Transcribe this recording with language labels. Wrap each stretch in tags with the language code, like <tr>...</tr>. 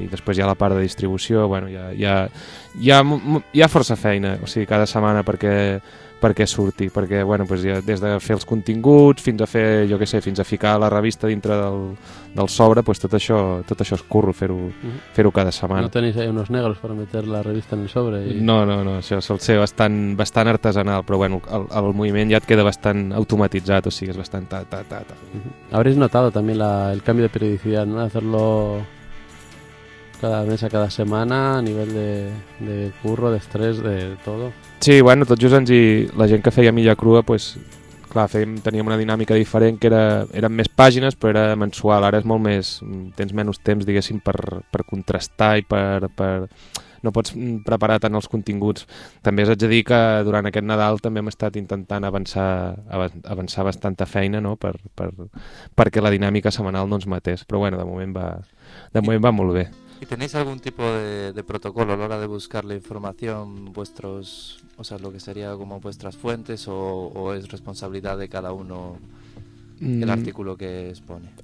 <ca>I després hi ha la part de distribució, bueno, hi ha força feina, o sigui, cada setmana perquè surti, perquè bueno, pues ja, des de fer els continguts fins a fer, jo què sé, fins a ficar la revista dintre del sobre, pues tot això és curro, fer-ho cada setmana.</ca> <es>No tenis ahí unos negros per meter la revista en el sobre?</es> <ca>I... No, això sol ser bastant artesanal, però bueno, el moviment ja et queda bastant automatitzat, o sigui, és bastant ta.</ca> <es>Habréis notado también el cambio de periodicidad, ¿no? Hacerlo cada mes,</es> <ca>a cada setmana, a nivell de curro, d'estrès,</ca> <es>de todo.</es> <ca>Sí, bueno, tot just ens hi... La gent que feia Milla Crua, pues, clar, teníem una dinàmica diferent, que eren més pàgines, però era mensual. Ara és molt més... Tens menys temps, diguéssim, per contrastar i per... No pots preparar tant els continguts. També s'haig de dir que durant aquest Nadal també hem estat intentant avançar bastanta feina, no? Perquè la dinàmica setmanal no ens matés. Però bueno, de moment va molt bé.</ca> <es>¿Y tenéis algún tipo de protocolo a la hora de buscar la información, vuestros, o sea, lo que sería como vuestras fuentes, o es responsabilidad de cada uno el artículo que expone?</es>